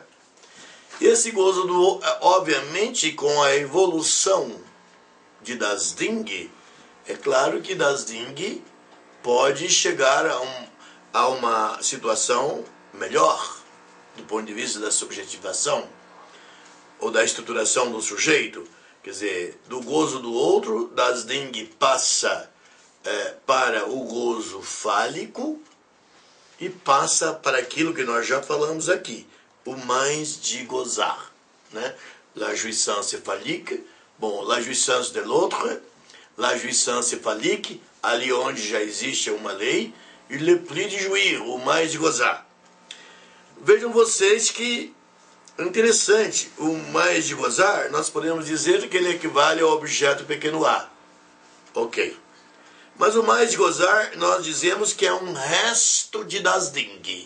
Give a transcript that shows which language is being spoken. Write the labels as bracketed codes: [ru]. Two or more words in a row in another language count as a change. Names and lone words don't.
[pt] E esse gozo do outro, obviamente, com a evolução de [de] das Ding, [pt] é claro que [de] das Ding [pt] pode chegar a uma situação melhor, do ponto de vista da subjetivação, ou da estruturação do sujeito. Quer dizer, do gozo do outro, [de] das Ding [pt] passa para o gozo fálico e passa para aquilo que nós já falamos aqui, o mais de gozar, né? [fr] La jouissance phallique, la jouissance de l'autre, la jouissance phallique, [pt] ali onde já existe uma lei, e [fr] le plus de jouir, [pt] o mais de gozar. Vejam vocês que interessante, o mais de gozar, nós podemos dizer que ele equivale ao objeto pequeno a. Ok. Mas o mais de gozar, nós dizemos que é um resto de [de] das Ding.